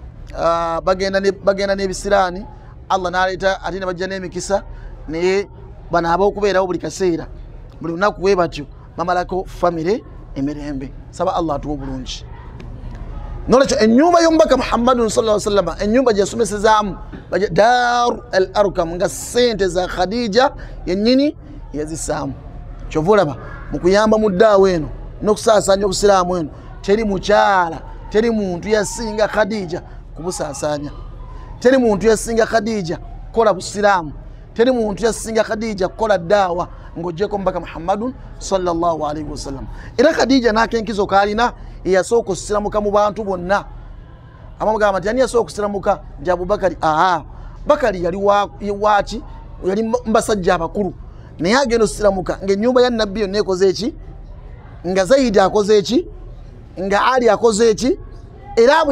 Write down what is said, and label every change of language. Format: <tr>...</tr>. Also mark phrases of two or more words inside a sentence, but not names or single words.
<lg>bagenda n'ebisiraani Allah n'aleeta ate ne bajja n'emikisa naye banaaba okubeerawo buli kaseera buli lunaku bwe batyo bamalako famire emirembe saba Allah atuwa obulungi nolwekyo ennyumba y'omubaka Muhammadun</lg> <ar>صلى الله عليه وسلم</ar> <lg>ennyumba gye yasomesezaamu Daaru al Arkam nga sente za Khadija yennyini yazisaamu kyova olaba mu kuyamba mu ddaawo eno n'okusaasaanya obusiraamu eno teri mukyala teri muntu yasinga Khadija kubusaasaanya teri muntu yasinga Khadija kola busiraamu teri muntu yasinga Khadija kola ddaawa ng'oggyeko omubaka Muhammadun</lg> <ar>صلى الله عليه وسلم</ar> <lg>era Khadija n'akenkizo kaalina eyasooka okusiramuka mu bantu bonna abamugamba nti ani yasooka okusiramuka nti Abubakari Bakari yali waaki yali mbasajja abakulu naye agenda osiramuka ng'ennyumba ya nabbi yonna ekoze eki nga Zaidi akoze eki nga Ali akoze eki era abo</lg>